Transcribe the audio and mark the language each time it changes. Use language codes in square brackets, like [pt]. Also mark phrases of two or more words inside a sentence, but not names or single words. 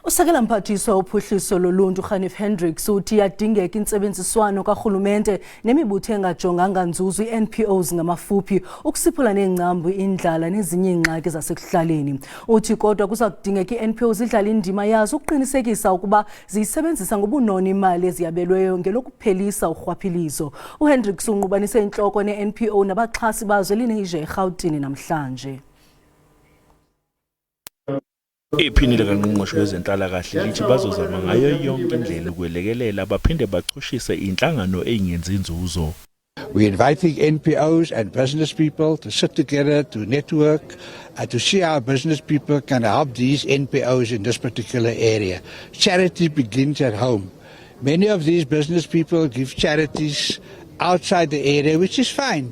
[xh] Usekela mphathiswa ophuhliso loluntu Khanif Hendricks uthi yadingeka intsebenziswano karhulumente nemibutho engajonganga nzuzu NPOs ngamafuphi ukusiphula neengcambu indlala nezinye ingxaki zasekuhlaleni. Uthi kodwa kuza kudingeka iNPOs idlala indima yazo ukuqinisekisa ukuba ziyisebenzisa ngobunono imali eziyabelweyo ngelokuphelisa urhwaphilizo. uHendricks unqubanise intloko neNPO nabaxhasi bazo eLenasia eRhawutini namhlanje. [zu] Iphini likaNgqongqoshe wezenhlalakahle lithi bazozama ngayo yonke indlela ukwelekelela baphinde bachushise inhlangano eyingenzi inzuzo. [en] We're inviting NPOs and business people to sit together, to network, to see how business people can help these NPOs in this particular area. Charity begins at home. Many of these business people give charities outside the area, which is fine.